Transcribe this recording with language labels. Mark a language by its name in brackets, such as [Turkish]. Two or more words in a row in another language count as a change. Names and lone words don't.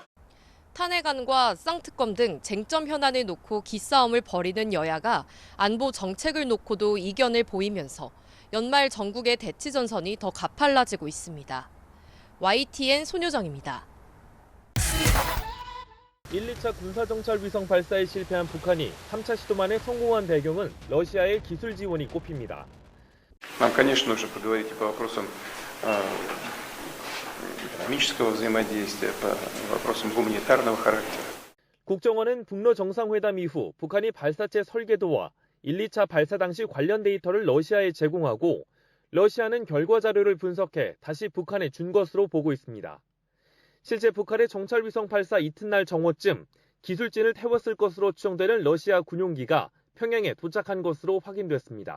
[Korean] 탄핵안과 쌍특검 등 쟁점 현안을 놓고 기싸움을 벌이는 여야가 안보 정책을 놓고도 이견을 보이면서 연말 전국의 대치 전선이 더 가팔라지고 있습니다. YTN 손효정입니다. 1, 2차 군사정찰 위성 발사에 실패한 북한이 3차 시도 만에 성공한 배경은 러시아의 기술 지원이 꼽힙니다. [Russian] Нам, конечно, нужно поговорить по вопросам экономического взаимодействия, по вопросам гуманитарного характера. [Korean] 국정원은 북러 정상회담 이후 북한이 발사체 설계도와 1, 2차 발사 당시 관련 데이터를 러시아에 제공하고 러시아는 결과 자료를 분석해 다시 북한에 준 것으로 보고 있습니다. 실제 북한의 정찰위성 발사 이튿날 정오쯤 기술진을 태웠을 것으로 추정되는 러시아 군용기가 평양에 도착한 것으로 확인됐습니다.